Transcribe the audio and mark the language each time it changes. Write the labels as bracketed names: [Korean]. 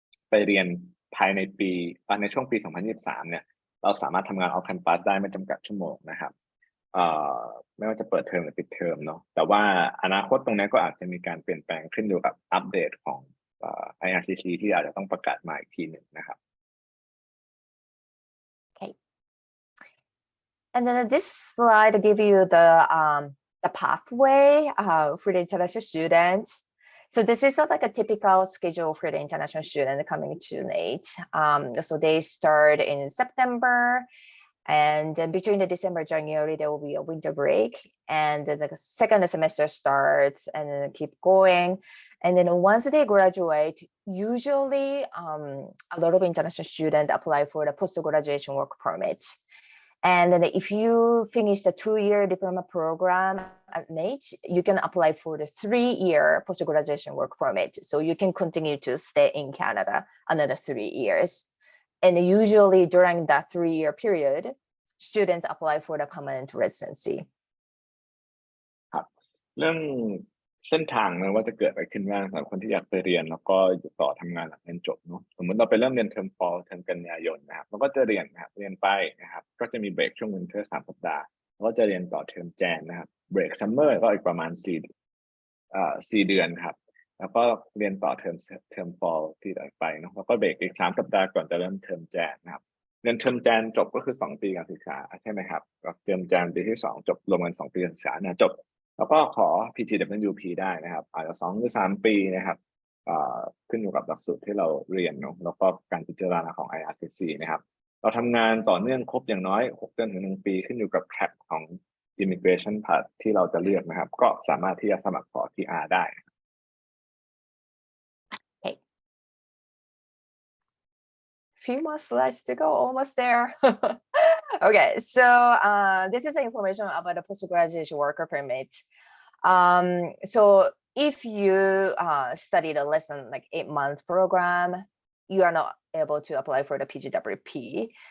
[Thai] ไปเรียนภายในปีในช่วงปี 2023 เนี่ยเราสามารถทำงาน off campus ได้ไม่จำกัดชั่วโมงนะครับไม่ว่าจะเปิดเทอมหรือปิดเทอมเนาะแต่ว่าอนาคตตรงนี้ก็อาจจะมีการเปลี่ยนแปลงขึ้นอยู่กับอัปเดตของIRCC ที่อาจจะต้องประกาศมาอีกทีหนึ่งนะครับ [English] Okay. And then this slide give you the pathway for the international students. So this is like a typical schedule for the international student coming to NAIT. So they start in September, and then between the December, January, there will be a winter break, and then the second semester starts and then keep going. And then once they graduate, usually a lot of international students apply for the post-graduation work permit. And then if you finish the 2-year diploma program at NAIT, you can apply for the 3-year post-graduation work permit. So you can continue to stay in Canada another 3 years. And usually during that 3-year period, students apply for the permanent residency. [Thai] ครับเรื่องเส้นทางนะว่าจะเกิดอะไรขึ้นบ้างสำหรับคนที่อยากไปเรียนแล้วก็อยู่ต่อทำงานหลังเรียนจบเนาะสมมติเราไปเริ่มเรียนเทอม fall เทอมกันยายนนะครับเราก็จะเรียนนะครับเรียนไปนะครับก็จะมีเบรกช่วงวินเทอร์3 สัปดาห์แล้วก็จะเรียนต่อเทอมแจนนะครับเบรกซัมเมอร์ก็อีกประมาณ4 เดือนครับแล้วก็เรียนต่อเท อม fall ที่ต่อไปเนาะแล้วก็เบรกอีก3 สัปดาห์ก่อนจะเริ่มเทอมแจนนะครับเรียนเทอมแจนจบก็คือ2 ปีการศึกษาใช่ไหมครับเทอมแจนปีที่2จบรวมกัน2 ปีการศึกษาเนี่ยจบแล้วก็ขอ PGWP ได้นะครับอาจจะ2 หรือ 3 ปีนะครับ ขึ้นอยู่กับหลักสูตรที่เราเรียนเนาะแล้วก็การพิจารณาของ IRCC นะครับเราทำงานต่อเนื่องครบอย่างน้อย6 เดือนถึง 1 ปีขึ้นอยู่กับ track ของ immigration path ที่เราจะเลือกนะครับก็สามารถที่จะสมัครขอ PR ได้ [English] Few more slides to go, almost there. Okay, so this is the information about the postgraduate worker permit. So if you studied a less than like 8-month program, you are not able to apply for the PGWP.